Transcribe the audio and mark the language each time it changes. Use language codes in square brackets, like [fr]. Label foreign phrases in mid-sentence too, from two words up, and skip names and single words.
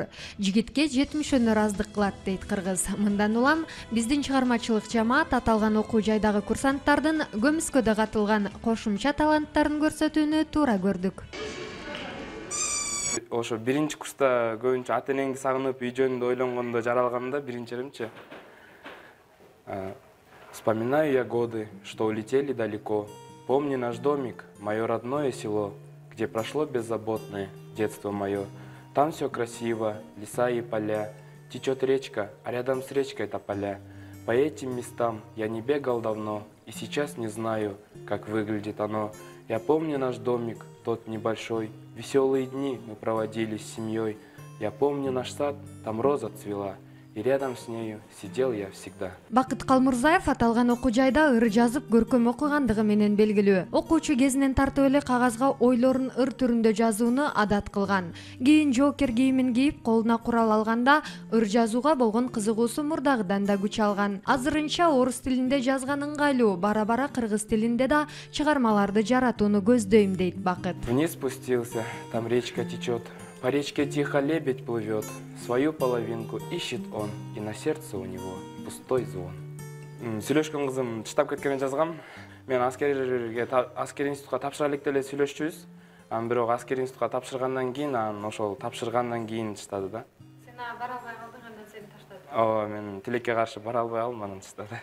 [ky] Жигитке 70 өнөр аздык кылат дейт кыргыз. Мындан улам биздин чыгармачылык жамаат аталган окуу жайдагы курсанттардын көмүскөдө катылган кошумча таланттарын көрсөтүүнү туура көрдүк. Ошо биринчи курста көбүнчө ата энеңди сагынып үй жөнүндө ойлонгондо жаралганда биринчи эримчи. [ru] Вспоминаю я годы, что улетели далеко. Помни наш домик, мое родное село, где прошло беззаботное детство мое. Там все красиво, леса и поля. Течет речка, а рядом с речкой тополя. По этим местам я не бегал давно, и сейчас не знаю, как выглядит оно. Я помню наш домик, тот небольшой. Веселые дни мы проводили с семьей. Я помню наш сад, там роза цвела. И рядом с нею сидел я всегда. [ky] Бакыт Калмурзаев аталган окуу жайда ыр жазып, көркөм окугандыгы менен белгилүү. Окуучу кезинен тартып эле кагазга ойлорун ыр түрүндө жазууну адат кылган. Кийин жоокер кийимин кийип, колуна курал алганда ыр жазууга болгон кызыгуусу мурдагыдан да күч алган. Азырынча орус тилинде жазган ыңгайлуу, бара-бара кыргыз тилинде да чыгармаларды жаратууну көздөйм дейт Бакыт. [ru] Вниз спустился, там речка течет. По речке тихо лебедь плывет, свою половинку ищет он, и на сердце у него пустой звон. [ky] Сүйлөшкөн кызым чыдап кеткенин жазгам. Мен аскер институтка тапшыра элек деле сүйлөшчүбүз. Бирок аскер институтка тапшыргандан кийин, ошол тапшыргандан кийин чыдады да. Сен бара албай калдың, андан сени таштады. Ооба, мен тилекке каршы бара албай калдым, анан чыдады.